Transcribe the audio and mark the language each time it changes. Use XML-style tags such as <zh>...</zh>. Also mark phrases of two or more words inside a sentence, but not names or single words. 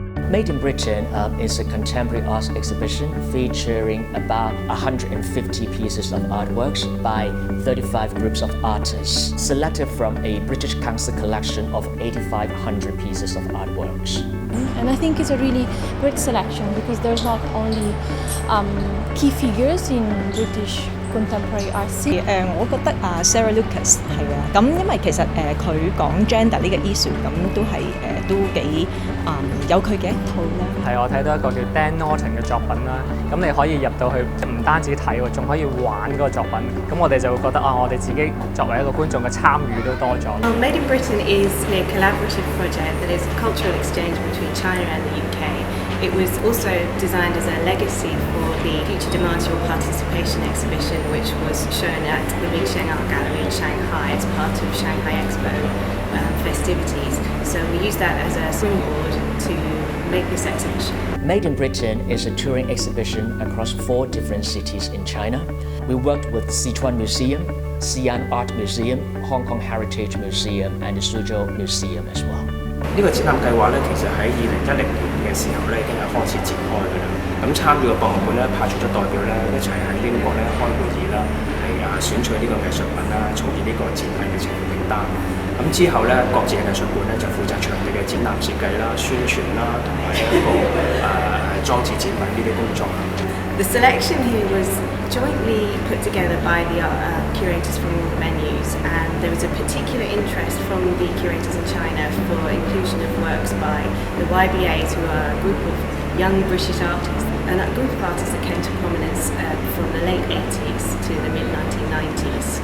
<en>Made in Britain is a contemporary art exhibition featuring about 150 pieces of artworks by 35 groups of artists, selected from a British Council collection of 8,500 pieces of artworks. And I think it's a really great selection because there's not only key figures in British contemporary art scene.</en> <yue>我覺得Sarah Lucas 係啊，咁因為其實佢講 gender 呢個 issue， 咁都幾有佢嘅一套啦。係我睇到一個叫 Dan Norton 嘅作品啦，咁你可以入到去，唔單止睇喎，仲可以玩嗰個作品。咁我哋就會覺得我哋自己作為一個觀眾嘅參與都多咗。</yue> <en>Made in Britain is a collaborative project that is a cultural exchange between China and the UK. It was also designed as a legacy for the Future Demands Your Participation exhibition, which was shown at the Mingsheng Art Gallery in Shanghai as part of Shanghai Expo festivities. So we use that as a springboard to make this exhibition. Made in Britain is a touring exhibition across 4 different cities in China. We worked with the Sichuan Museum, Xi'an Art Museum, Hong Kong Heritage Museum, and the Suzhou Museum as well.</en> <yue>呢個展覽計劃咧，其實喺2010年嘅時候咧已經係開始展開㗎啦。咁參與嘅博物館咧派出咗代表咧一齊喺英國咧開會議啦，係選取呢個藝術品啦，從而呢個展覽嘅呈現名單。咁之後咧，各自嘅藝術館咧就負責場地嘅展覽設計啦、宣傳啦，同埋一個裝置展品呢啲工作。</yue> <en>The selection here was jointly put together by the curators from all the venues, and there was a particular interest from the curators in China for inclusion of works by the YBAs, who are a group of young British artists, and a group of artists that came to prominence from the late 80s to the mid-1990s.</en>